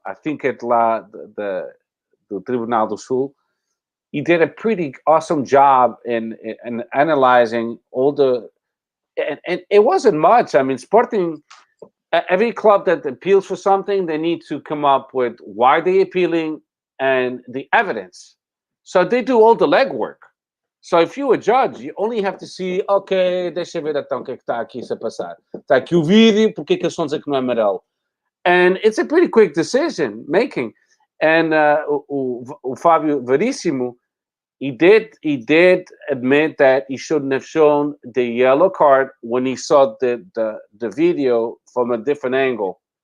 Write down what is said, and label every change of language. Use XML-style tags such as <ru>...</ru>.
<en>I think at the Tribunal do Sul, he did a pretty awesome job in analyzing all the, and it wasn't much. I mean, Sporting, every club that appeals for something, they need to come up with why they're appealing and the evidence. So they do all the legwork. So if you're a judge, you only have to see, ok,</en> <pt>deixa eu ver então o que está aqui a passar. Está aqui o vídeo, porque que eles estão a dizer que não é amarelo?</pt> <en>And it's a pretty quick decision making. And o Fábio Veríssimo, he did admit that he shouldn't have shown the yellow card when he saw the video from a different angle.</en>